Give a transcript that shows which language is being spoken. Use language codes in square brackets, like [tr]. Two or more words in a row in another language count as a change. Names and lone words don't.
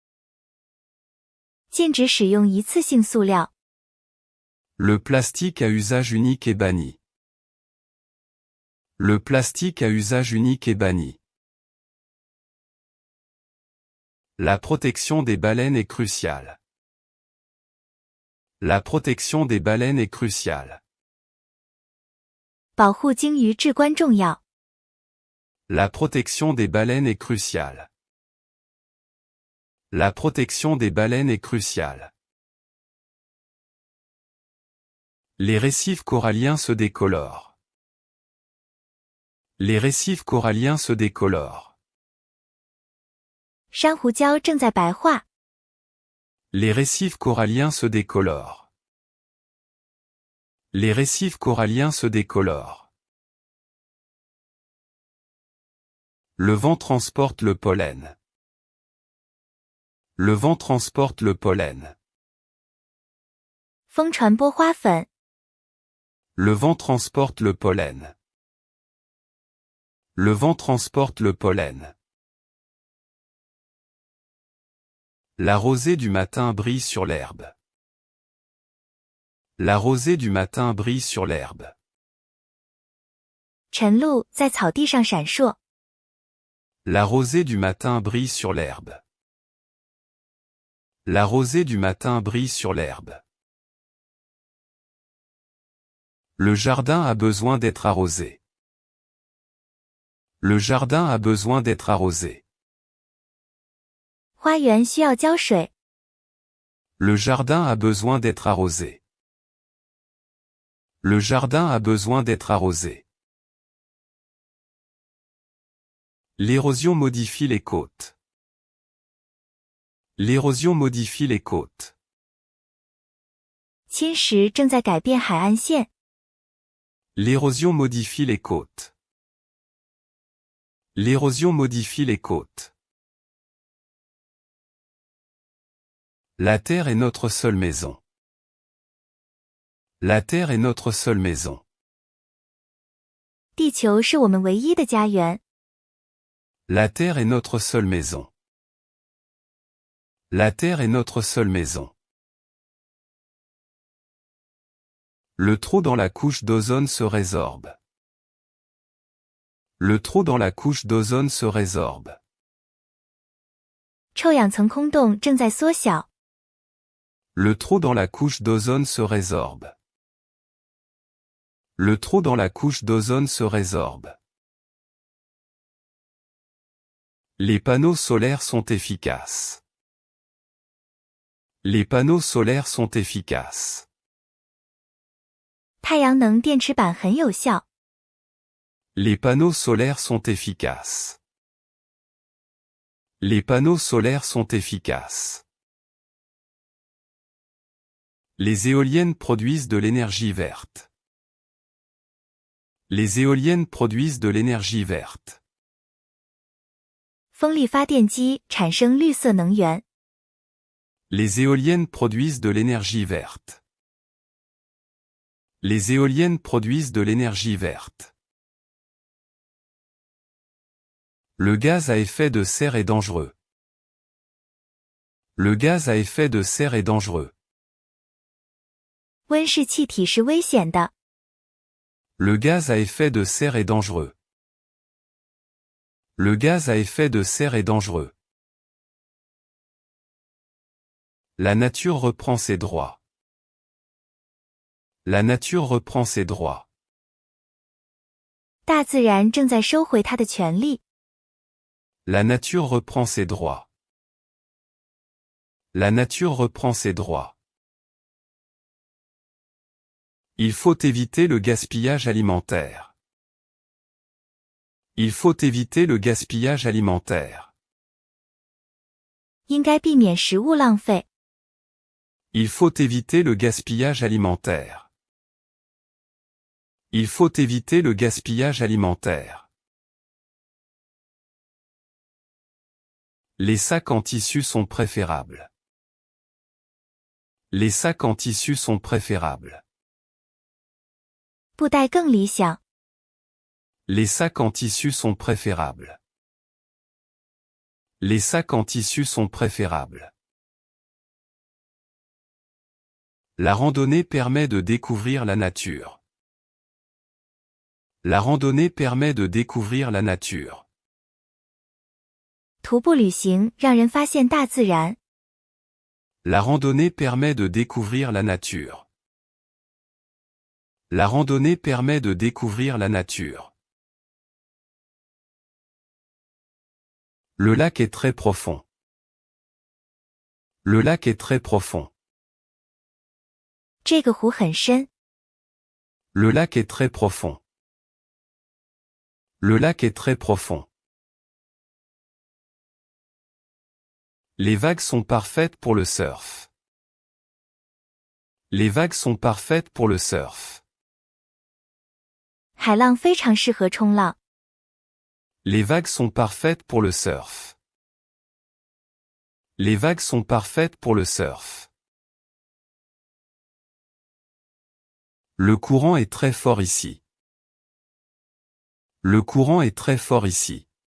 [zh] 禁止使用一次性塑料。 [fr] Le plastique à usage unique est banni. Le plastique à usage unique est banni. La protection des baleines est cruciale. La protection des baleines est cruciale. [zh] 保护鲸鱼至关重要。 [fr] La protection des baleines est cruciale. La protection des baleines est cruciale. Les récifs coralliens se décolorent. Les récifs coralliens se décolorent. [zh] 珊瑚礁正在白化。 [fr] Les récifs coralliens se décolorent. Les récifs coralliens se décolorent. Le vent transporte le pollen. Le vent transporte le pollen. [zh] 风传播花粉。 [fr] Le vent transporte le pollen. Le vent transporte le pollen. La rosée du matin brille sur l'herbe. La rosée du matin brille sur l'herbe. [zh] 晨露在草地上闪烁。 [fr] La rosée du matin brille sur l'herbe. La rosée du matin brille sur l'herbe. Le jardin a besoin d'être arrosé. Le jardin a besoin d'être arrosé. [zh] 花园需要浇水。 [fr] Le jardin a besoin d'être arrosé. Le jardin a besoin d'être arrosé. L'érosion modifie les côtes. L'érosion modifie les côtes. [zh] 侵蚀正在改变海岸线。 [fr] L'érosion modifie les côtes. L'érosion modifie les côtes. La Terre est notre seule maison. La Terre est notre seule maison. [zh] 地球是我们唯一的家园。 [fr] La Terre est notre seule maison. La Terre est notre seule maison. Le trou dans la couche d'ozone se résorbe. Le trou dans la couche d'ozone se résorbe. [zh] 臭氧层空洞正在缩小。 [fr] Le trou dans la couche d'ozone se résorbe. Le trou dans la couche d'ozone se résorbe. Les panneaux solaires sont efficaces. Les panneaux solaires sont efficaces. [zh] 太阳能电池板很有效。 [fr] Les panneaux solaires sont efficaces. Les panneaux solaires sont efficaces. Les éoliennes produisent de l'énergie verte. Les éoliennes produisent de l'énergie verte. [zh] 风力发电机产生绿色能源。 [fr] Les éoliennes produisent de l'énergie verte. Les éoliennes produisent de l'énergie verte. Le gaz à effet de serre est dangereux. Le gaz à effet de serre est dangereux. [zh] 温室气体是危险的。 [fr] Le gaz à effet de serre est dangereux. Le gaz à effet de serre est dangereux. La nature reprend ses droits. La nature reprend ses droits. [zh] 大自然正在收回它的权利。 [fr] La nature reprend ses droits. La nature reprend ses droits. Il faut éviter le gaspillage alimentaire. Il faut éviter le gaspillage alimentaire. [zh] 应该避免食物浪费。 [fr] Il faut éviter le gaspillage alimentaire. Il faut éviter le gaspillage alimentaire. Les sacs en tissu sont préférables. Les sacs en tissu sont préférables. [zh] 布袋更理想。 [fr] Les sacs en tissu sont préférables. Les sacs en tissu sont préférables. La randonnée permet de découvrir la nature. La randonnée permet de découvrir la nature. [zh] 徒步旅行让人发现大自然。 [fr] La randonnée permet de découvrir la nature. La randonnée permet de découvrir la nature. Le lac est très profond. Le lac est très profond. [zh] 这个湖很深。 [fr] Le lac est très profond. Le lac est très profond. Les vagues sont parfaites pour le surf. Les vagues sont parfaites pour le surf. [zh] 海浪非常适合冲浪。 [fr] Les vagues sont parfaites pour le surf. Les vagues sont parfaites pour le surf. Le courant est très fort ici. Le courant est très fort ici.